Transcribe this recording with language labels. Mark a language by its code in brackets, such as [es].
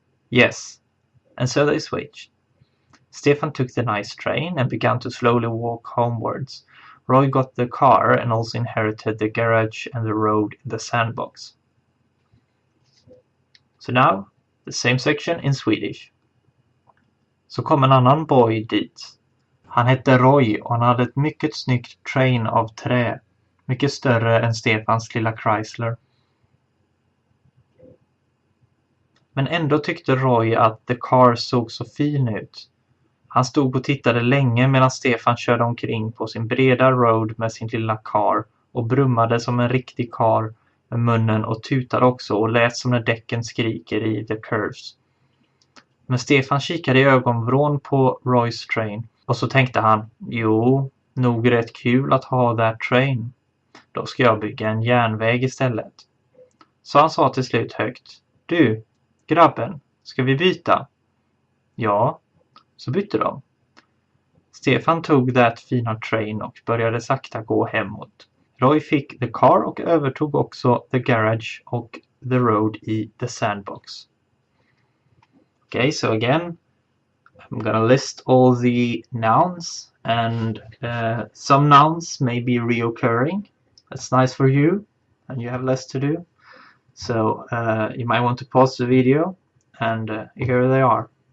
[en] Yes, and so they switched. Stefan took the nice train and began to slowly walk homewards. Roy got the car and also inherited the garage and the road in the sandbox. So now, the same section in Swedish. [sv] Så kom en annan [en] boy [sv] dit. Han hette Roy och han hade ett mycket snyggt [en] train [sv] av trä. Mycket större än Stefans lilla Chrysler. Men ändå tyckte Roy att [en] the car [sv] såg så fin ut. Han stod och tittade länge medan Stefan körde omkring på sin breda [en] road [sv] med sin lilla [en] car [sv] och brummade som en riktig car med munnen och tutade också och lät som när däcken skriker i [en] The Curves. [sv] Men Stefan kikade i ögonvrån på Roys [en] train [sv] och så tänkte han, jo, nog rätt kul att ha [en] that train. [sv] Då ska jag bygga en järnväg istället. Så han sa till slut högt, du, grabben, ska vi byta? Ja, så bytte de. Stefan tog [en] that [sv] fina [en] train [sv] och började sakta gå hemåt. Roy fick [en] the car [sv] och övertog också [en] the garage [sv] och [en] the road [sv] i [en] the sandbox. Okay, so again, I'm gonna list all the nouns, and some nouns may be reoccurring. That's nice for you, and you have less to do. So you might want to pause the video, and here they are.